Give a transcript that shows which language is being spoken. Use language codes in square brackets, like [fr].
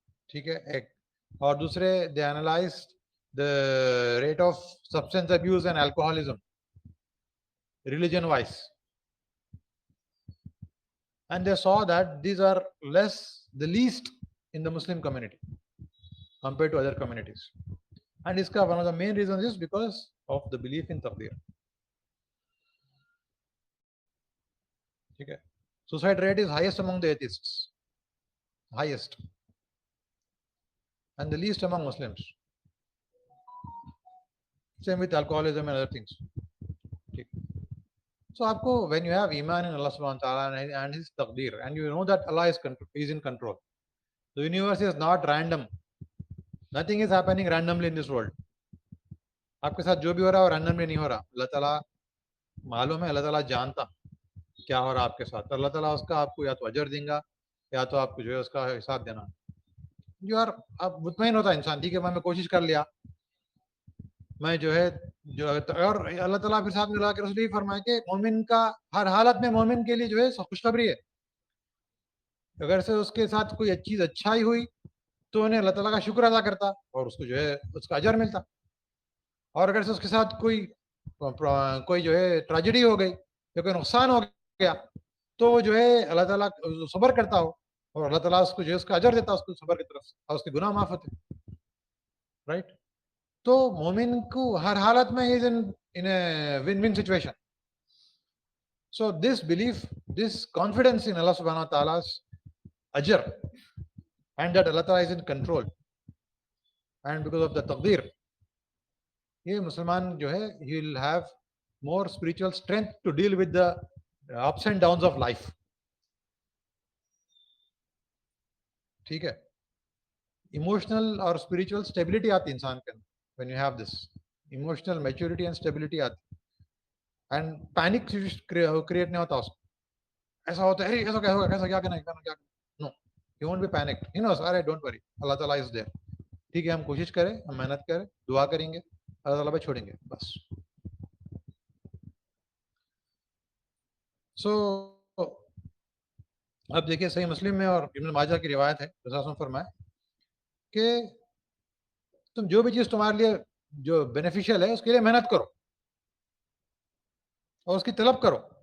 [hi] ठीक है, एक, और दूसरे [en] They analyse the rate of substance abuse and alcoholism religion wise, and they saw that these are the least in the Muslim community compared to other communities. And iska one of the main reasons is because of the belief in taqdeer. Okay. Suicide rate is highest among the atheists, highest, and the least among Muslims. Same with alcoholism and other things. Okay. So aapko, when you have iman in Allah subhanahu wa ta'ala and His taqdeer, and you know that Allah is in control, the universe is not random. Nothing is happening randomly in this world. [hi] आपके साथ जो भी हो रहा है वो randomly नहीं हो रहा. अल्लाह ताला मालूम है, अल्लाह ताला जानता क्या हो रहा है आपके साथ. अल्लाह ताला उसका आपको या तो अजर देगा या तो आपको जो है उसका हिसाब देना. जो यार अब मुतमईन होता है इंसान, ठीक है मैं कोशिश कर लिया, मैं जो है जो, और अल्लाह ताला फिर साथ मिला के रसूल फरमाया कि मोमिन का हर हालत में मोमिन के लिए जो है खुशखबरी है. अगर से उसके साथ कोई चीज अच्छाई हुई तो उन्हें अल्लाह ताला का शुक्र अदा करता और उसको जो है उसका अजर मिलता, और अगर से उसके साथ कोई जो है ट्रेजेडी हो गई या कोई नुकसान हो गया तो जो है अल्लाह ताला सब्र करता हो और अल्लाह ताला उसको जो है उसका अजर देता उसको सब्र की तरफ से और उसके गुनाह माफ होते, राइट? तो मोमिन को हर हालत में [en] Is in a win-win situation. So this belief, this confidence in Allah subhanahu wa ta'ala's ajr, and that Allah ta'ala is in control, and because of the taqdeer, [hi] ये मुसलमान जो है [en] he will have more spiritual strength to deal with the ups and downs of life. [hi] ठीक है, emotional और spiritual stability आती है इंसान के अंदर [en] when you have this emotional maturity and stability [hi] आती, and panic क्रिएट नहीं होता उसको. ऐसा होता है ऐसा क्या होगा, कैसा क्या करना क्या, [en] No, you won't be panicked. You know, अरे don't worry, Allah ताला is there. [hi] ठीक है, हम कोशिश करें, हम मेहनत करें, दुआ करेंगे, अल्लाह ताला पे छोड़ेंगे बस. So अब देखिए सही मुस्लिम में और इब्न माजा की रिवायत है, रसूल फरमाए कि तुम जो भी चीज तुम्हारे लिए जो बेनिफिशियल है उसके लिए मेहनत करो और उसकी तलब करो.